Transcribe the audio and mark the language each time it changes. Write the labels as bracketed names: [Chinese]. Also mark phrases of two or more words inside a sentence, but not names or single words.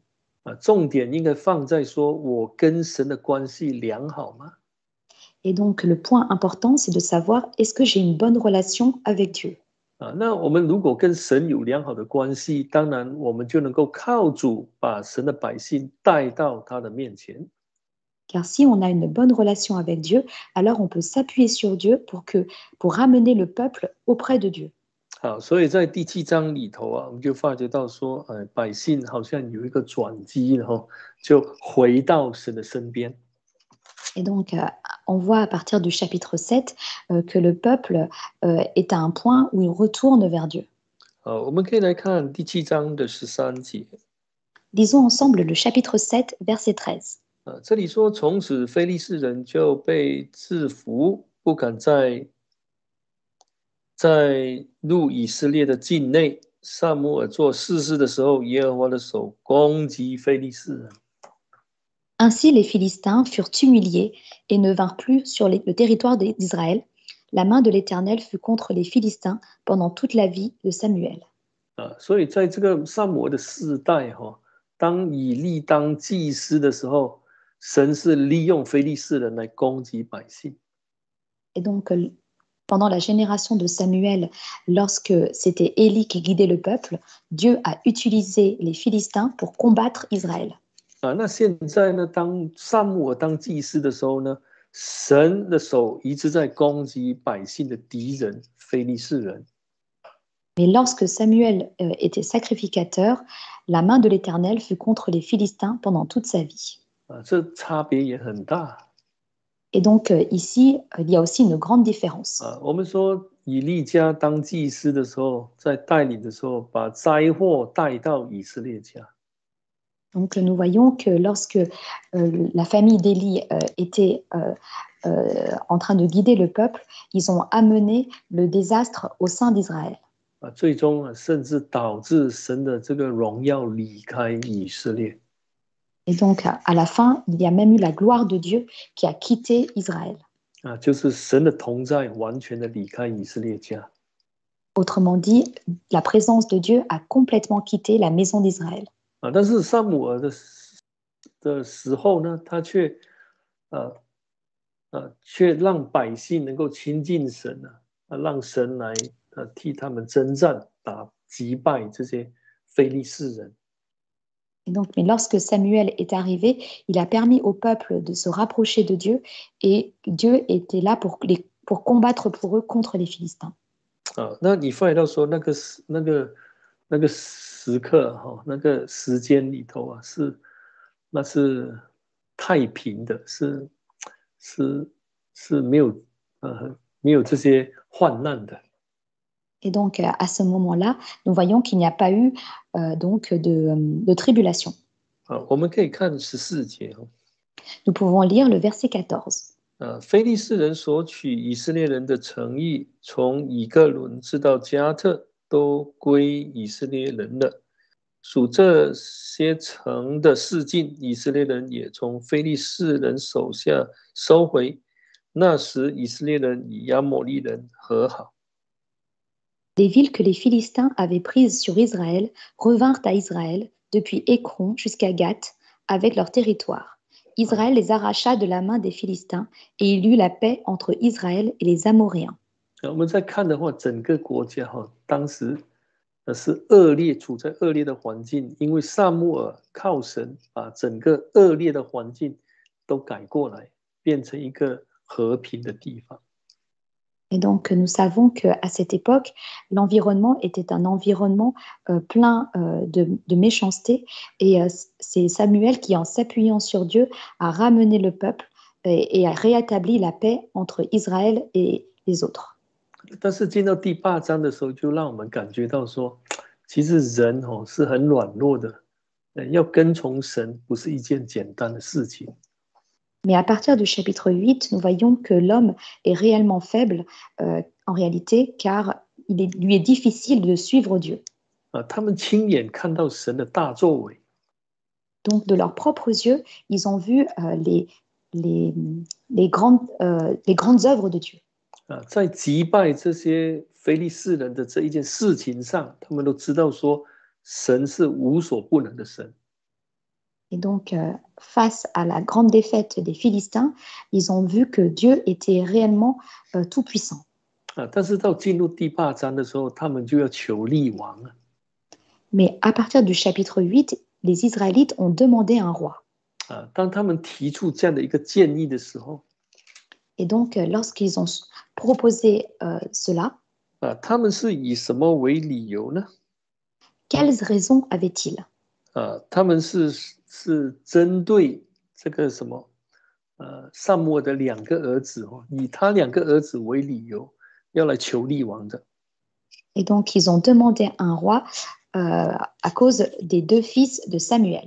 [Chinese] 重点应该放在说我跟神的关系良好吗？ [French] Et donc le point important, c'est de savoir est-ce que j'ai une bonne relation avec Dieu. [Chinese] 那我们如果跟神有良好的关系，当然我们就能够靠主把神的百姓带到他的面前。 [French] Car si on a une bonne relation avec Dieu, alors on peut s'appuyer sur Dieu pour ramener le peuple auprès de Dieu. [Chinese] 好，所以在第7章里头我们就发觉到说，百姓好像有一个转机，然后就回到神的身边。 [French] Et donc, on voit à partir du chapitre 7 que le peuple est à un point où il retourne vers Dieu. [Chinese] 我们可以来看第7章的13节。 [French] Lisons ensemble le chapitre 7, verset 13. [Chinese] 这里说，从此非利士人就被制服，不敢再入以色列的境内。撒母耳做士师的时候，耶和华的手攻击非利士人。 [French] Ainsi, les Philistins furent humiliés et ne vinrent plus sur le territoire d'Israël. La main de l'Éternel fut contre les Philistins pendant toute la vie de Samuel. [Chinese] 所以在这个撒母耳的世代，当以利当祭司的时候，神是利用非利士人来攻击百姓。 [French] Et donc, pendant la génération de Samuel, lorsque c'était Élie qui guidait le peuple, Dieu a utilisé les Philistins pour combattre Israël. [Chinese] 那现在呢，当撒母耳当祭司的时候呢，神的手一直在攻击百姓的敌人非利士人。 [French] Mais lorsque Samuel était sacrificateur, la main de l'Éternel fut contre les Philistins pendant toute sa vie. [Chinese] 这差别也很大。 [French] Et donc ici, il y a aussi une grande différence. [Chinese] 我们说以利家当祭司的时候，在带领的时候，把灾祸带到以色列家。 [French] Donc nous voyons que lorsque la famille d'Élie était en train de guider le peuple, ils ont amené le désastre au sein d'Israël. [Chinese] 最终甚至导致神的这个荣耀离开以色列。 [French] Et donc à la fin, il y a même eu la gloire de Dieu qui a quitté Israël. [Chinese] 就是神的同在完全的离开以色列家。 [French] Autrement dit, la présence de Dieu a complètement quitté la maison d'Israël. [Chinese] 但是撒母耳的时候呢，他却让百姓能够亲近神让神来替他们征战，击败这些非利士人。 [French] Et donc, mais lorsque Samuel est arrivé, il a permis au peuple de se rapprocher de Dieu et Dieu était là pour combattre pour eux contre les Philistins. [Chinese] 那你发觉到说那个时刻那个时间里头那是太平的，是没有这些患难的。 [French] Et donc, à ce moment-là, nous voyons qu'il n'y a pas eu donc de tribulation. [Chinese] 我们可以看14节。 [French] Nous pouvons lire le verset 14. [Chinese] 非利士人所取以色列人的城邑，从以革伦直到加特，都归以色列人了。属这些城的四境，以色列人也从非利士人手下收回。那时，以色列人与亚摩利人和好。 [French] Des villes que les Philistins avaient prises sur Israël revinrent à Israël depuis Écron jusqu'à Gath avec leur territoire. Israël les arracha de la main des Philistins et il y eut la paix entre Israël et les Amoréens. [Chinese] 我们再看的话，整个国家当时是处在恶劣的环境，因为撒母耳靠神把整个恶劣的环境都改过来，变成一个和平的地方。 [French] Et donc, nous savons qu'à cette époque, l'environnement était un environnement plein de méchanceté. Et c'est Samuel qui, en s'appuyant sur Dieu, a ramené le peuple et a rétabli la paix entre Israël et les autres. [Chinese] 但是进到第八章的时候，就让我们感觉到说，其实人是很软弱的，要跟从神不是一件简单的事情。 [French] Mais à partir du chapitre 8, nous voyons que l'homme est réellement faible en réalité, car lui est difficile de suivre Dieu. [Chinese] 他们亲眼看到神的大作为， [French] Donc, de leurs propres yeux, ils ont vu les grandes œuvres de Dieu. [Chinese] 在击败这些非利士人的这一件事情上，他们都知道说，神是无所不能的神。 [French] Et donc, face à la grande défaite des Philistins, ils ont vu que Dieu était réellement tout-puissant. [Chinese] 但是到进入第八章的时候，他们就要求立王了。 [French] Mais à partir du chapitre 8, les Israélites ont demandé un roi. [Chinese] 当他们提出这样的一个建议的时候， [French] Et donc, lorsqu'ils ont proposé cela, [Chinese] 他们是以什么为理由呢？ [French] quelles raisons avaient-ils? [Chinese] 他们是针对这个什么撒母耳的两个儿子以他两个儿子为理由，要来求立王的。 [French] Et donc, ils ont demandé un roi à cause des deux fils de Samuel.